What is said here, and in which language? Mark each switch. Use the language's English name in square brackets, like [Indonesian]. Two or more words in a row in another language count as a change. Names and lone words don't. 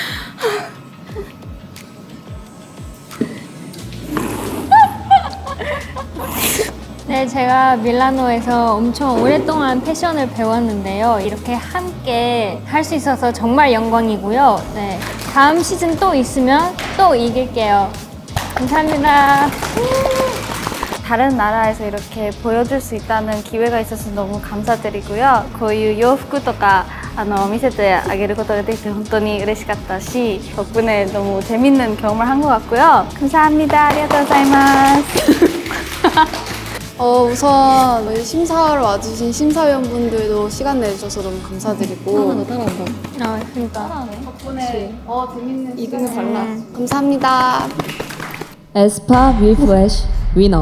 [Korean] 네, 제가 밀라노에서 엄청 오랫동안 패션을 배웠는데요. 이렇게 함께 할 수 있어서 정말 영광이고요. 네, 다음 시즌 또 있으면 또 이길게요. 감사합니다. 다른 나라에서 이렇게 보여줄 수 있다는 기회가 있어서 너무 감사드리고요. [Japanese] こういう洋服とか見せてあげることができて本当に嬉しかったし [Korean] 덕분에 너무 재밌는 경험을 한 것 같고요. 감사합니다. [Japanese] ありがとうございます. [Korean] 우선 저희 심사하러 와주신 심사위원분들도 시간 내주셔서 너무 감사드리고 아, 그러니까. 덕분에 재밌는 이등을 발라 감사합니다. 에스파 위플래시 위너.